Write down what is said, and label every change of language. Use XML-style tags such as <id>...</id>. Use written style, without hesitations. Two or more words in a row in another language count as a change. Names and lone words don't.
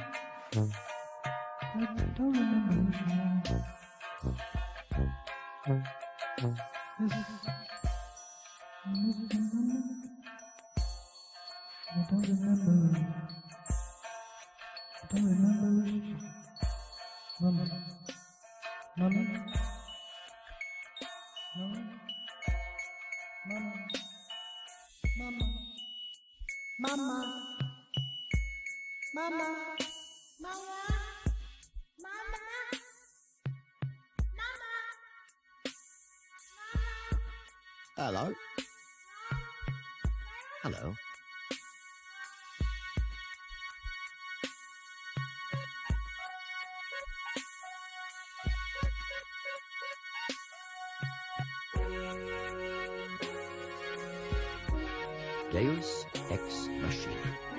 <en>I don't remember who she was. Mrs. My mommy. I don't remember. I don't remember who she was. Mama. Mama. Mama. Mama. Mama. Mama. Mama. Mama. Hello. Hello.</en> <la>Deus Ex Machina.</la>